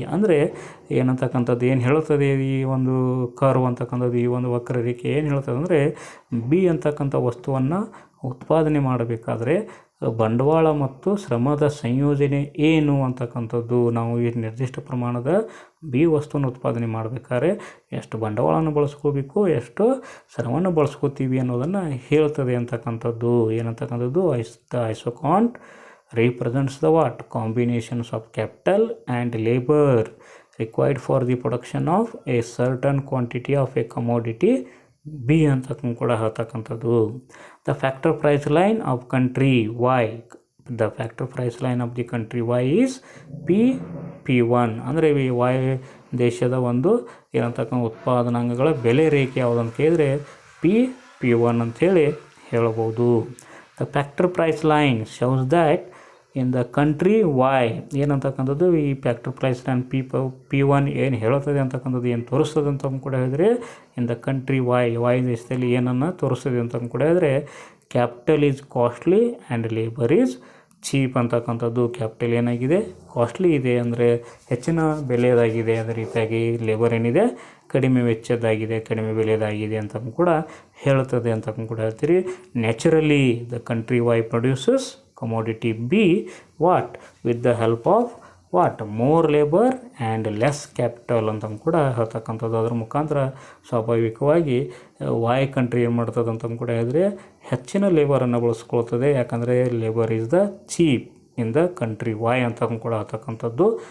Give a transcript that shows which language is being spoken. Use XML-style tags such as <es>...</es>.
<kn>ಅಂದರೆ ಏನಂತಕ್ಕಂಥದ್ದು ಏನು ಹೇಳ್ತದೆ ಈ ಒಂದು ಕರ್ವ್ ಅಂತಕ್ಕಂಥದ್ದು, ಈ ಒಂದು ವಕ್ರರೇಖೆ ಏನು ಹೇಳ್ತದೆ ಅಂದರೆ ಬಿ ಅಂತಕ್ಕಂಥ ವಸ್ತುವನ್ನು ಉತ್ಪಾದನೆ ಮಾಡಬೇಕಾದ್ರೆ ಬಂಡವಾಳ ಮತ್ತು ಶ್ರಮದ ಸಂಯೋಜನೆ ಏನು ಅಂತಕ್ಕಂಥದ್ದು, ನಾವು ಈ ನಿರ್ದಿಷ್ಟ ಪ್ರಮಾಣದ ಬಿ ವಸ್ತುವನ್ನು ಉತ್ಪಾದನೆ ಮಾಡಬೇಕಾದ್ರೆ ಎಷ್ಟು ಬಂಡವಾಳವನ್ನು ಬಳಸ್ಕೋಬೇಕು, ಎಷ್ಟು ಶ್ರಮವನ್ನು ಬಳಸ್ಕೋತೀವಿ ಅನ್ನೋದನ್ನು ಹೇಳ್ತದೆ ಅಂತಕ್ಕಂಥದ್ದು. ಏನಂತಕ್ಕಂಥದ್ದು</kn> <en>isoquant represents the what combinations of capital and labor required for the production of a certain quantity of a commodity B</en> <kn>ಅಂತ ಕೂಡ ಹೇಳ್ತಕ್ಕಂಥದ್ದು.</kn> <en>The factor price line of country Y, the factor price line of the country Y is P1.</en> <kn>ಅಂದರೆ ಈ Y ದೇಶದ ಒಂದು ಏನಂತಕ್ಕಂಥ ಉತ್ಪಾದನಾಂಗಗಳ ಬೆಲೆ ರೇಖೆ ಯಾವುದಂತ ಕೇಳಿದರೆ P1 ಅಂಥೇಳಿ ಹೇಳ್ಬೋದು.</kn> <en>the factor price line shows that in the country Y</en> <kn>ಏನಂತಕ್ಕಂಥದ್ದು ಈ</kn> <en>factor price line P1</en> <kn>ಏನು ಹೇಳುತ್ತದೆ ಅಂತಕ್ಕಂಥದ್ದು ಏನು ತೋರಿಸ್ತದೆ ಅಂತ ಕೂಡ ಹೇಳಿದರೆ</kn> <en>in the country Y</en> <kn>ದೇಶದಲ್ಲಿ ಏನನ್ನು ತೋರಿಸ್ತದೆ ಅಂತ ಕೂಡ ಹೇಳಿದರೆ</kn> <en>capital is costly and labour is cheap</en> <kn>ಅಂತಕ್ಕಂಥದ್ದು. ಕ್ಯಾಪಿಟಲ್ ಏನಾಗಿದೆ ಕಾಸ್ಟ್ಲಿ ಇದೆ ಅಂದರೆ ಹೆಚ್ಚಿನ ಬೆಲೆಯದಾಗಿದೆ, ಅದೇ ರೀತಿಯಾಗಿ ಲೇಬರ್ ಏನಿದೆ ಕಡಿಮೆ ವೆಚ್ಚದ್ದಾಗಿದೆ, ಕಡಿಮೆ ಬೆಲೆಯದಾಗಿದೆ ಅಂತ ಕೂಡ ಹೇಳ್ತದೆ ಅಂತ ಕೂಡ ಹೇಳ್ತೀರಿ.</kn> <en>naturally the country Y produces commodity B what with the help of what more labour and less capital</en> <kn>ಅಂತ ಕೂಡ ಹೇಳ್ತಕ್ಕಂಥದ್ದು. ಅದ್ರ ಮುಖಾಂತರ ಸ್ವಾಭಾವಿಕವಾಗಿ ವಾಯ್ ಕಂಟ್ರಿ ಏನು ಮಾಡ್ತದೆ ಅಂತ ಕೂಡ ಹೇಳಿದ್ರೆ ಹೆಚ್ಚಿನ ಲೇಬರನ್ನು ಬಳಸ್ಕೊಳ್ತದೆ. ಯಾಕಂದರೆ</kn> <en>labour is the cheap in the country, Y</en> <kn>ಅಂತ ಕೂಡ ಹೇಳ್ತಕ್ಕಂಥದ್ದು.</kn>